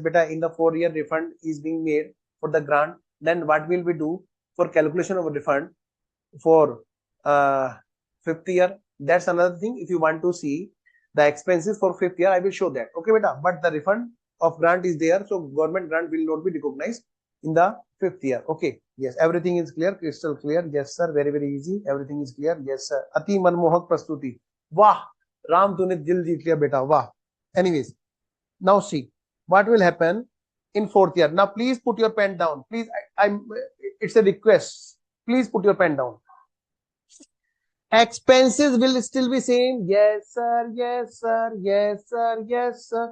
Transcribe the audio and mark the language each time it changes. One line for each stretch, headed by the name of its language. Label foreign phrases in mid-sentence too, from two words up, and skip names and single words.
English: Beta, in the 4-year refund is being made for the grant. Then what will we do for calculation of a refund for 5th year? That's another thing. If you want to see the expenses for 5th year, I will show that. Okay, beta. But the refund of grant is there, so government grant will not be recognized in the 5th year. Okay. Yes, everything is clear, crystal clear. Yes, sir. Very, very easy. Everything is clear. Yes, sir.
Hindi: अति मनमोहक प्रस्तुति. Wah. Ram, तूने दिल जीत लिया बेटा. Wah.
English: Anyways, now see what will happen in 4th year. Now please put your pen down. Please, it's a request. Please put your pen down. Expenses will still be same. Yes, sir. Yes, sir. Yes, sir. Yes, sir.